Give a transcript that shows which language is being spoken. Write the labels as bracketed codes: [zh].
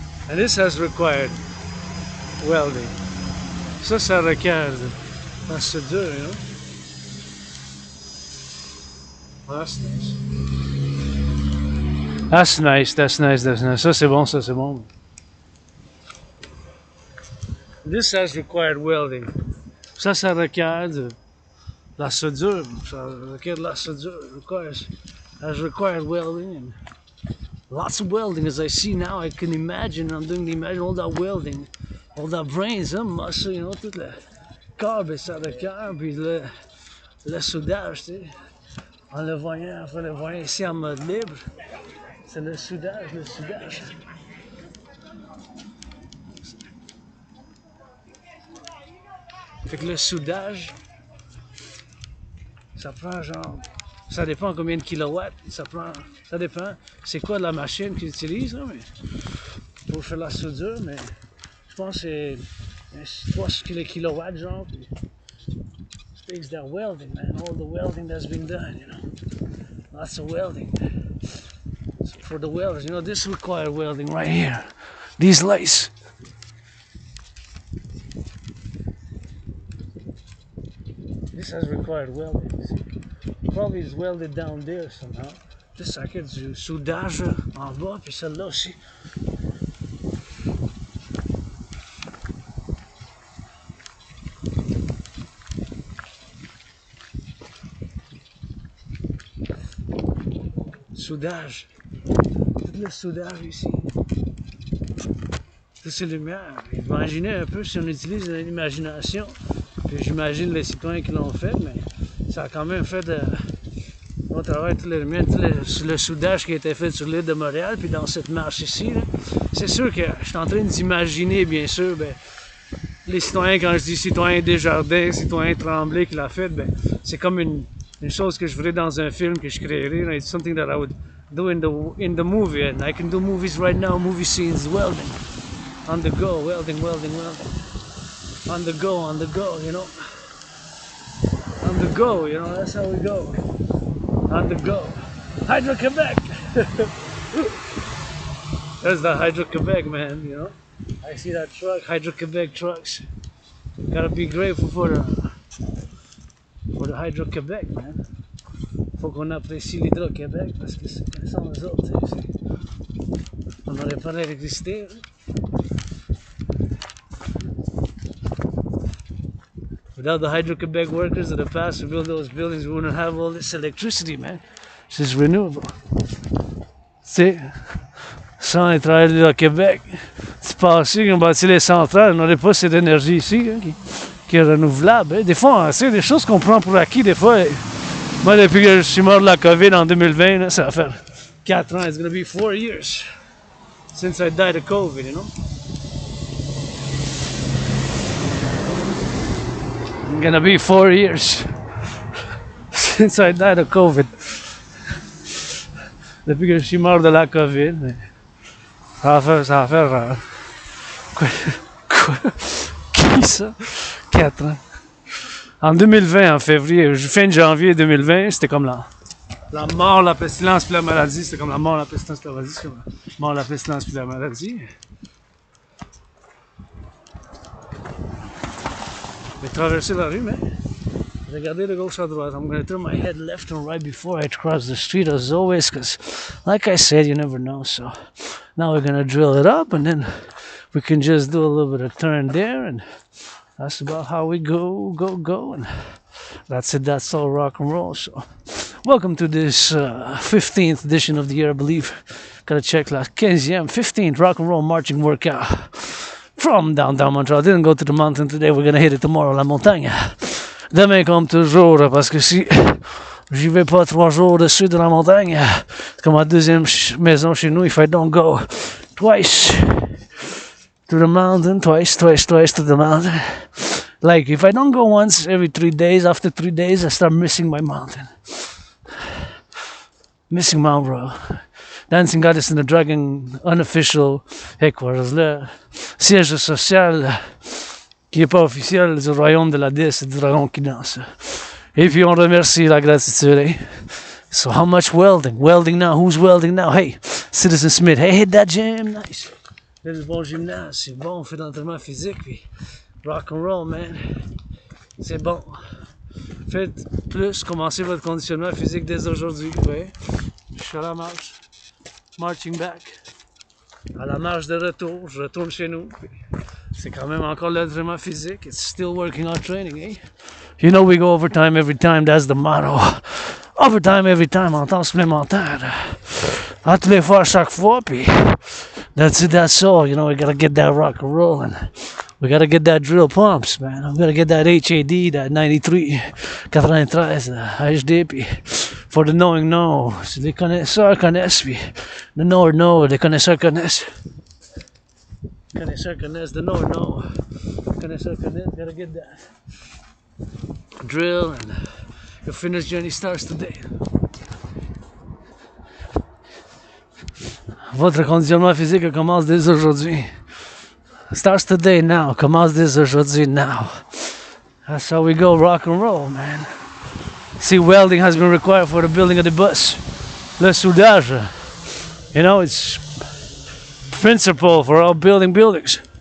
[en] And this has required welding. [fr] Ça requiert la soudure, [en] you know? Oh, that's nice. That's nice, that's nice, that's nice. [fr] Ça c'est bon, ça c'est bon. [en] This has required welding. [fr] Ça requiert de la soudure. Ça requiert de la soudure. [en] It requires welding and lots of welding. As I see now, I can imagine, I'm doing the imagine all that welding, all that brains, muscle, you know, [fr] tout le corps, ben, ça requiert, puis le soudage, tu sais. En le voyant ici en mode libre, c'est le soudage. Fait que le soudage, ça prend genre, ça dépend combien de kilowatts, ça dépend c'est quoi la machine qu'ils utilisent, là, mais pour faire la soudure, mais je pense que c'est 3 kilowatts genre, puis [en] speaks that welding, man, all the welding that's been done, you know, lots of welding. So for the welders, you know, this requires welding right here, these lights. This has required welding. Probably is welded down there somehow. [fr] Ça a du soudage en bas, puis celle-là aussi. Soudage. Tout le soudage ici. Toutes ces lumières. Imaginez un peu si on utilise l'imagination. Puis j'imagine les citoyens qui l'ont fait, mais ça a quand même fait on travaille toutes les lumières, le soudage qui a été fait sur l'île de Montréal, puis dans cette marche ici. C'est sûr que je suis en train d'imaginer, bien sûr, ben, les citoyens, quand je dis citoyen Desjardins, citoyen Tremblay qui l'a fait, ben, c'est comme une chose que je ferais dans un film que je créerais. [en] It's something that I would do in the movie, and I can do movies right now, movie scenes, welding, on the go, welding. On the go, you know. On the go, you know, that's how we go. On the go. Hydro-Quebec! There's the Hydro-Quebec, man, you know. I see that truck, Hydro-Quebec trucks. Gotta be grateful for the Hydro-Quebec, man. [fr] Faut qu'on apprécie l'Hydro-Québec parce que sans eux autres, on n'aurait pas d'électricité. [en] Without the Hydro-Quebec workers of the past to build those buildings, we wouldn't have all this electricity, man. This is renewable. [fr] Tu sais, sans les travailleurs du Québec, c'est passé qu'on bâtit les centrales, on n'aurait pas cette énergie ici hein, qui est renouvelable. Hein. Des fois, c'est des choses qu'on prend pour acquis. Des fois, moi, depuis que je suis mort de la COVID en 2020, là, ça va faire 4 ans. [en] It's going to be 4 years since I died of COVID, you know. It's gonna be 4 years since I died of COVID. [fr] Depuis que je suis mort de la COVID, mais ça va faire quoi? Qui ça? 4 ans. En 2020, en février, fin de janvier 2020, c'était comme la mort, la pestilence puis la maladie. C'était comme la mort, la pestilence puis la maladie. C'est comme la mort, la pestilence puis la maladie. Je vais traverser la rue, mais regardez de gauche à droite. [en] I'm going to turn my head left and right before I cross the street as always, because like I said, you never know. So now we're going to drill it up, and then we can just do a little bit of turn there, and that's about how we go, and that's it. That's all rock and roll. So welcome to this 15th edition of the year, I believe. Gotta check la 15th rock and roll marching workout from downtown Montreal. Didn't go to the mountain today. We're gonna hit it tomorrow, la montagne. [fr] Demain comme toujours, parce que si j'y vais pas 3 jours dessus de la montagne, c'est comme ma deuxième maison chez nous. [en] If I don't go twice to the mountain, twice to the mountain. Like if I don't go once every 3 days, after 3 days I start missing my mountain. Missing Mount Royal. Dancing Goddess in the Dragon unofficial headquarters. [fr] Le siège social qui n'est pas officiel du royaume de la déesse et du dragon qui danse. Et puis on remercie la gratitude. [en] So how much welding? Welding now? Who's welding now? Hey, Citizen Smith. Hey, hit that gym. Nice. [fr] C'est du bon gymnase. C'est bon, on fait d'entraînement physique. Puis [en] rock and roll, man. [fr] C'est bon. Faites plus, commencez votre conditionnement physique dès aujourd'hui. Ouais. Je suis à la marche. [en] Marching back. [fr] À la marche de retour, je retourne chez nous. C'est quand même encore l'entraînement physique. [en] It's still working on training, eh? You know we go overtime every time, that's the motto. Overtime every time, [fr] en temps supplémentaire. À tous les fois, à chaque fois, puis [en] that's it, that's all. You know, we gotta get that rock and roll, and we gotta get that drill pumps, man. We gotta get that HAD, that 93, 93, HD, puis for the knowing know. [fr] Si les connaisseurs connaissent, puis [en] the knower know, [fr] les connaisseurs connaissent. Connaisseurs connaissent, [en] the knower know. Connaisseurs connaissent, gotta get that drill, and your fitness journey starts today. [fr] Votre conditionnement physique commence dès aujourd'hui. [en] Starts today now. [fr] Commence dès aujourd'hui now. [en] That's how we go, rock and roll, man. See, welding has been required for the building of the bus. [fr] Le soudage, [en] you know, it's principle for all buildings.